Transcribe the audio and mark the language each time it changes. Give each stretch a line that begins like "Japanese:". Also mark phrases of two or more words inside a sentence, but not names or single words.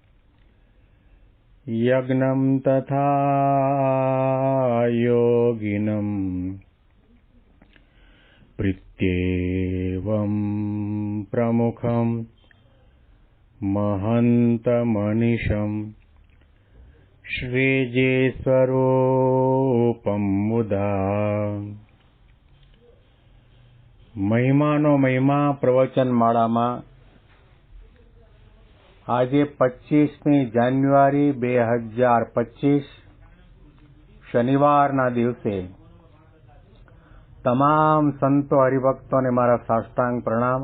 Sanskrit: यज्ञं तथा योगिनं प्रीत्येवं प्रमुखं महन्तमनिशं श्रीजीस्वरूपं मुदा
Gujarati: મહિમાનો મહિમા પ્રવચન માળામાં આજે 25મી જાન્યુઆરી 2025 શનિવારના દિવસે તમામ સંતો હરિભક્તોને મારા સાષ્ટાંગ પ્રણામ.